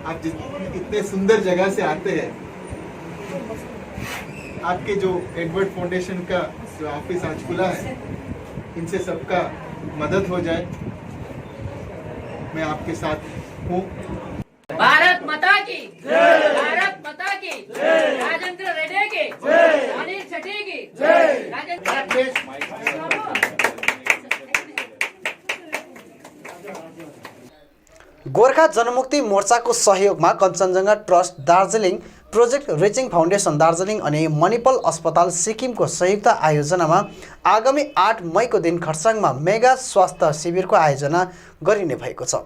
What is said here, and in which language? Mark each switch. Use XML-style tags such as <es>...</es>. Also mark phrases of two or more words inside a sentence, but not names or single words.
<hi>आप इतने सुंदर जगह से आते हैं, आपके जो एडवर्ड फाउंडेशन का जो ऑफिस आज खुला है, इनसे सबका मदद हो जाए, मैं आपके साथ हूँ। भारत माता की जय, भारत माता की जय, राजेंद्र रेड्डी की जय, अनिल सेट्टी की</hi> <ne>गोर्खा जनमुक्ति मोर्चाको सहयोगमा कञ्चनजङ्घा ट्रस्ट दार्जिलिङ, प्रोजेक्ट रिचिङ फाउन्डेसन दार्जिलिङ अनि मणिपाल अस्पताल सिक्किमको संयुक्त आयोजनामा आगामी 8 मईको दिन खरसाङमा मेगा स्वास्थ्य शिविरको आयोजना गरिने भएको छ।</ne>